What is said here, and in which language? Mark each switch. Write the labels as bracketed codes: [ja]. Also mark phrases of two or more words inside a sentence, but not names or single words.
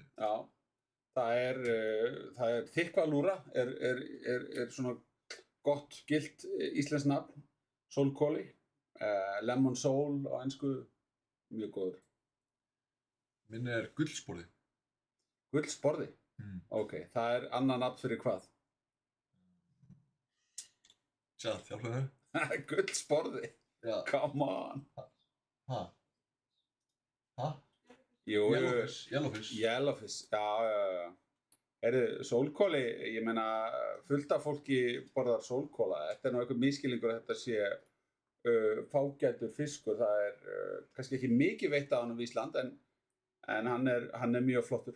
[is] Já, það er þykvalúra, er svona gott, gilt íslenskt nafn, sólkóli, [en] lemon soul [is] á ensku, mjög góður. Minn er gullsporði. Gullsporði? Ok, það er annað nafn fyrir hvað? Sjálf, hjálpa þér. Gullsporði? Já. [en] Come on. [is] Ha? Jú, Yellowfish. Yellowfish, já. Sólkóli, ég meina, fullt af fólki borðar sólkóla. Þetta er nú eitthvað misskilningur að þetta sé fágætur fiskur. Það er kannski ekki mikið veitt af hann á Ísland, en hann er mjög flottur.